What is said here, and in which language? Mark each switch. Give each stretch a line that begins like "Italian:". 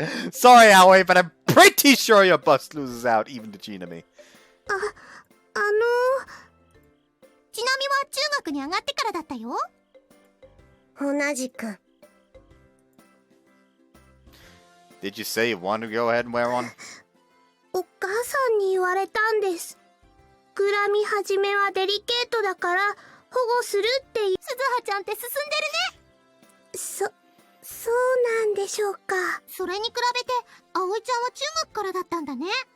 English: Sorry, Aoi, but I'm pretty sure your bust loses out even to Chinami.
Japanese: ちなみは中学に上がってからだったよ。同じく。
English: Did you say you want to go ahead and wear one?
Japanese: お母さんに言われたんです。膨らみ始めはデリケートだから保護するって鈴葉ちゃんって進んでるね。そうなんでしょうか。それに比べて葵ちゃんは中学からだったんだね。